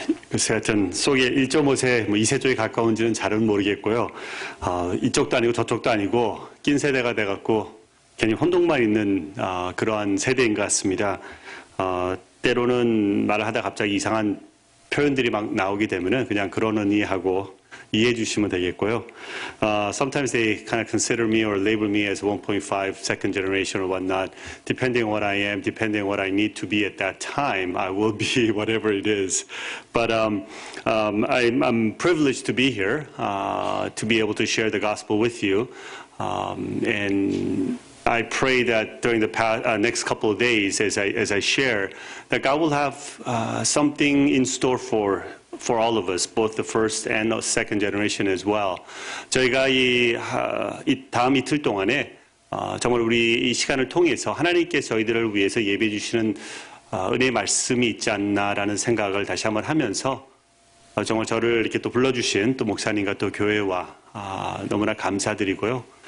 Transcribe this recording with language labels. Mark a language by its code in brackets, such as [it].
[ko] 글쎄 하여튼 속에 1.5세, 2세 쪽에 가까운지는 잘은 모르겠고요. 이쪽도 아니고 저쪽도 아니고 낀 세대가 돼갖고 괜히 혼동만 있는 그러한 세대인 것 같습니다. 때로는 말을 하다 갑자기 이상한 표현들이 막 나오게 되면은 그냥 그러느니 하고 이해해 주시면 되겠고요. [en] Sometimes they kind of consider me or label me as 1.5 second generation or whatnot. Depending on what I am, depending on what I need to be at that time, I will be whatever it is. But I'm privileged to be here, to be able to share the gospel with you. And I pray that during the next couple of days, as I share, that God will have something in store for all of us, both the first and the second generation as well. [ko] 저희가 이 다음 이틀 동안에 정말 우리 이 시간을 통해서 하나님께서 저희들을 위해서 예배해 주시는 은혜의 말씀이 있지 않나라는 생각을 다시 한번 하면서 정말 저를 이렇게 또 불러주신 또 목사님과 또 교회와 너무나 감사드리고요.